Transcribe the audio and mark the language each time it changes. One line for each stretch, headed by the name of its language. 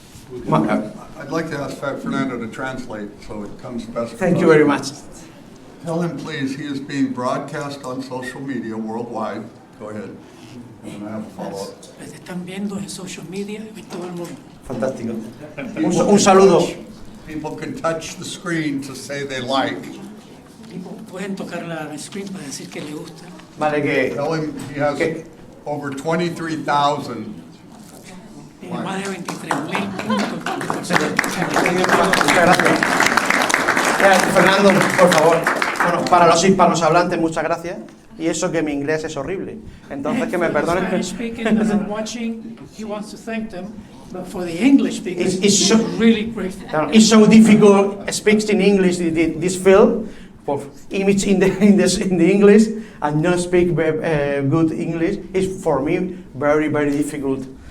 English: I'd like to ask Fernando to translate so it comes best. Thank you very much. Tell him, please, he is being broadcast on social media worldwide. Go ahead. And I have a follow-up.
Spanish: Les están viendo en social media en todo el mundo. Fantástico. Un saludo.
English: People can touch the screen to say they like.
Spanish: Pueden tocar la screen para decir que le gusta. Vale, que
English: Tell him he has over 23,000.
Spanish: Tiene más de 23,000 puntos. Muchas gracias. Fernando, por favor. Bueno, para los hispanohablantes, muchas gracias. Y eso que mi inglés es horrible. Entonces, que me perdonen.
English: Spanish speaking that are watching, he wants to thank them, but for the English speakers, It's so- he's really grateful. It's so difficult speaks in English this field for image in the English and not speak good English is for me very difficult.